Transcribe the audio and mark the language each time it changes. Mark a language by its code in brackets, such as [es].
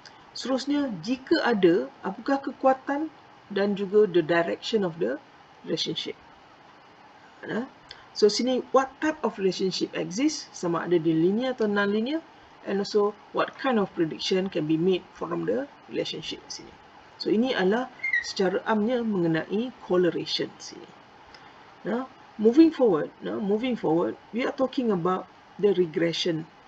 [ms] Seterusnya, jika ada, apakah kekuatan dan juga [en] the direction of the relationship? So [ms] sini [en] what type of relationship exists, [ms] sama ada di linear atau non-linear, [en] and also what kind of prediction can be made from the relationship [ms] di sini. So ini adalah secara amnya mengenai correlation di sini. [en] Moving forward, we are talking about the regression.